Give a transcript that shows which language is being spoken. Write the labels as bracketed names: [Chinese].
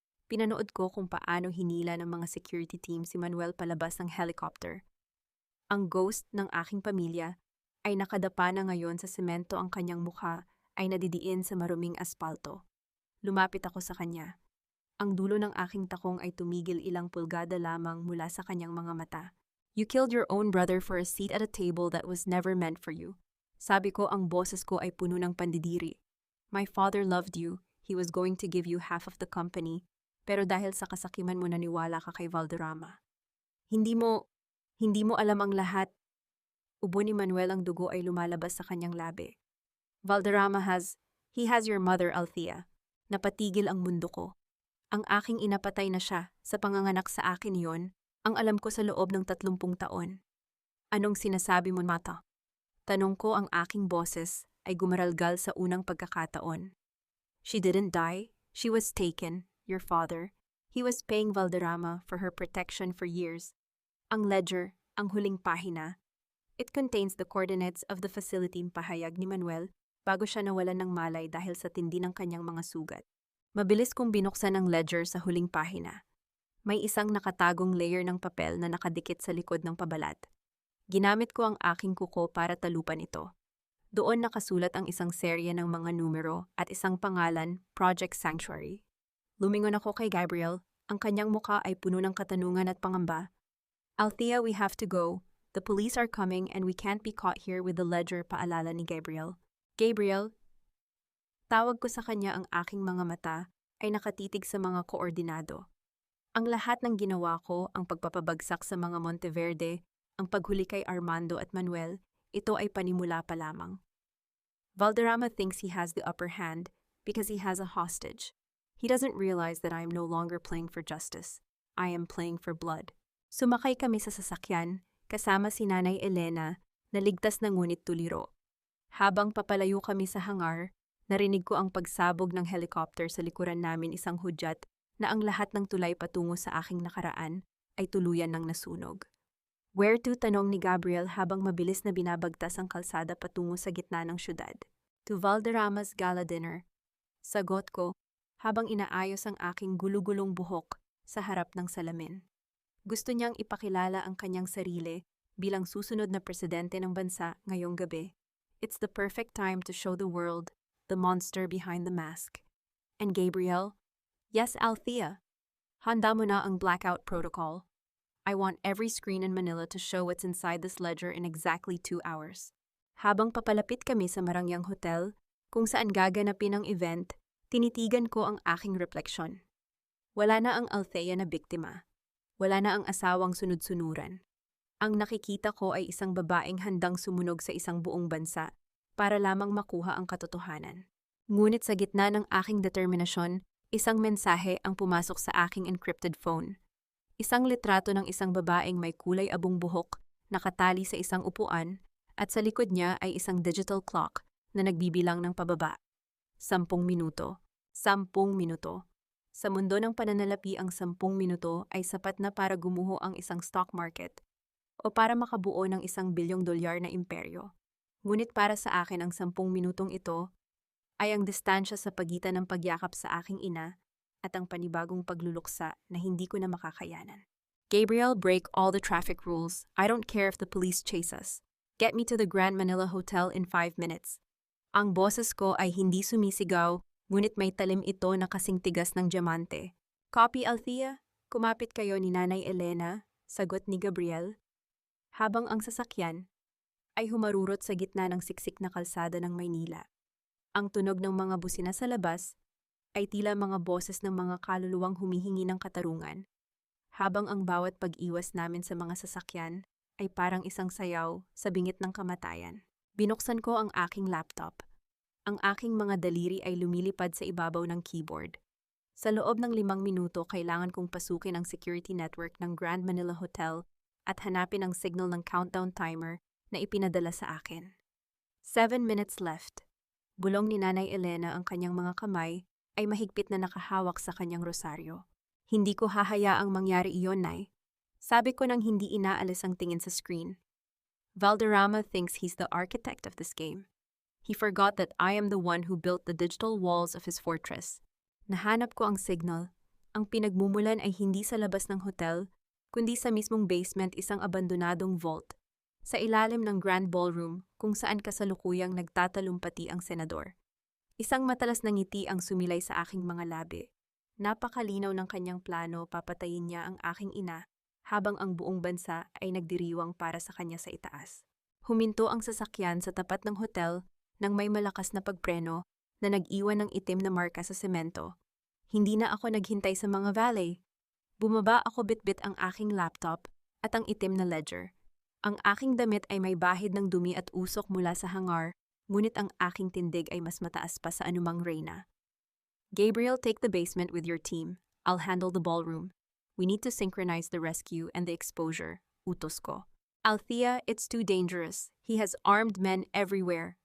[Filipino] Pinanood ko kung paano hinila ng mga security team si Manuel palabas ng helicopter. Ang ghost ng aking pamilya ay nakadapa na ngayon sa semento, ang kanyang mukha ay nadidiin sa maruming aspalto. Lumapit ako sa kanya. Ang dulo ng aking takong ay tumigil ilang pulgada lamang mula sa kanyang mga mata. [English] You killed your own brother for a seat at a table that was never meant for you. [Filipino] Sabi ko, ang boses ko ay puno ng pandidiri. [English] My father loved you. He was going to give you half of the company. [Filipino] Pero dahil sa kasakiman mo naniwala ka kay Valderrama. Hindi mo alam ang lahat. Ubo ni Manuel, ang dugo ay lumalabas sa kanyang labi. [English] Valderrama he has your mother, Althea. [Filipino] Napatigil ang mundo ko. Ang aking inapatay na siya, sa panganganak sa akin yon, ang alam ko sa loob ng 30 taon. Anong sinasabi mo, Mata? Tanong ko, ang aking boses ay gumaralgal sa unang pagkakataon. [English] She didn't die. She was taken. Your father. He was paying Valderrama for her protection for years. [Filipino] Ang ledger, ang huling pahina. [English] It contains the coordinates of the facility, [Filipino] pahayag ni Manuel bago siya nawalan ng malay dahil sa tindi ng kanyang mga sugat. Mabilis kong binuksan ang ledger sa huling pahina. May isang nakatagong layer ng papel na nakadikit sa likod ng pabalat. Ginamit ko ang aking kuko para talupan ito. Doon nakasulat ang isang serye ng mga numero at isang pangalan, Project Sanctuary. Lumingon ako kay Gabriel. Ang kanyang muka ay puno ng katanungan at pangamba. [English] Althea, we have to go. The police are coming and we can't be caught here with the ledger, [Filipino] paalala ni Gabriel. Gabriel, tawag ko sa kanya, ang aking mga mata ay nakatitig sa mga koordinado. Ang lahat ng ginawa ko, ang pagpapabagsak sa mga Monteverde, ang paghuli kay Armando at Manuel, ito ay panimula pa lamang. [English] Valderrama thinks he has the upper hand because he has a hostage. He doesn't realize that I am no longer playing for justice. I am playing for blood. [Filipino] Sumakay kami sa sasakyan, kasama si Nanay Elena, na ligtas na ngunit tuliro. Habang papalayo kami sa hangar, narinig ko ang pagsabog ng helicopter sa likuran namin, isang hudyat na ang lahat ng tulay patungo sa aking nakaraan ay tuluyan ng nasunog. [English] Where to? [Filipino] Tanong ni Gabriel habang mabilis na binabagtas ang kalsada patungo sa gitna ng syudad. [English] To Valderrama's gala dinner. [Filipino] Sagot ko habang inaayos ang aking gulugulong buhok sa harap ng salamin. Gusto niyang ipakilala ang kanyang sarili bilang susunod na presidente ng bansa ngayong gabi. [English] It's the perfect time to show the world the monster behind the mask. And Gabriel? Yes, Althea. [Filipino] Handa mo na ang blackout protocol. [English] I want every screen in Manila to show what's inside this ledger in exactly 2 hours. [Filipino] Habang papalapit kami sa Marangyang Hotel, kung saan gaganapin ang event, tinitigan ko ang aking refleksyon. Wala na ang Althea na biktima. Wala na ang asawang sunod-sunuran. Ang nakikita ko ay isang babaeng handang sumunog sa isang buong bansa para lamang makuha ang katotohanan. Ngunit sa gitna ng aking determinasyon, isang mensahe ang pumasok sa aking encrypted phone. Isang litrato ng isang babaeng may kulay abong buhok, nakatali sa isang upuan, at sa likod niya ay isang digital clock na nagbibilang ng pababa. 10 minuto. 10 minuto. Sa mundo ng pananalapi, ang 10 minuto ay sapat na para gumuho ang isang stock market o para makabuo ng $1 bilyong na imperyo. Ngunit para sa akin, ang 10 minutong ito ay ang distansya sa pagitan ng pagyakap sa aking ina at ang panibagong pagluluksa na hindi ko na makakayanan. [English] Gabriel, break all the traffic rules. I don't care if the police chase us. Get me to the Grand Manila Hotel in 5 minutes. [Filipino] Ang boses ko ay hindi sumisigaw, ngunit may talim ito na kasing tigas ng diamante. [English] Copy, Althea? [Filipino] Kumapit kayo ni Nanay Elena, sagot ni Gabriel. Habang ang sasakyan ay humarurot sa gitna ng siksik na kalsada ng Maynila. Ang tunog ng mga busina sa labas ay tila mga boses ng mga kaluluwang humihingi ng katarungan, habang ang bawat pag-iwas namin sa mga sasakyan ay parang isang sayaw sa bingit ng kamatayan. Binuksan ko ang aking laptop. Ang aking mga daliri ay lumilipad sa ibabaw ng keyboard. Sa loob ng 5 minuto, kailangan kong pasukin ang security network ng Grand Manila Hotel at hanapin ang signal ng countdown timer na ipinadala sa akin. [English] 7 minutes left. [Filipino] Bulong ni Nanay Elena, ang kanyang mga kamay ay mahigpit na nakahawak sa kanyang rosaryo. Hindi ko hahayaang mangyari iyon, Nay. Sabi ko nang hindi inaalis ang tingin sa screen. [English] Valderrama thinks he's the architect of this game. He forgot that I am the one who built the digital walls of his fortress. [Filipino] Nahanap ko ang signal. Ang pinagmumulan ay hindi sa labas ng hotel, kundi sa mismong basement isang abandonadong vault. Sa ilalim ng Grand Ballroom kung saan kasalukuyang nagtatalumpati ang senador. Isang matalas na ngiti ang sumilay sa aking mga labi. Napakalinaw ng kanyang plano, papatayin niya ang aking ina habang ang buong bansa ay nagdiriwang para sa kanya sa itaas. Huminto ang sasakyan sa tapat ng hotel nang may malakas na pagpreno na nag-iwan ng itim na marka sa semento. Hindi na ako naghintay sa mga valet. Bumaba ako bitbit ang aking laptop at ang itim na ledger. Ang aking damit ay may bahid ng dumi at usok mula sa hangar, ngunit ang aking tindig ay mas mataas pa sa anumang reyna. [English] Gabriel, take the basement with your team. I'll handle the ballroom. We need to synchronize the rescue and the exposure, [Filipino] utos ko. [English] Althea, it's too dangerous. He has armed men everywhere.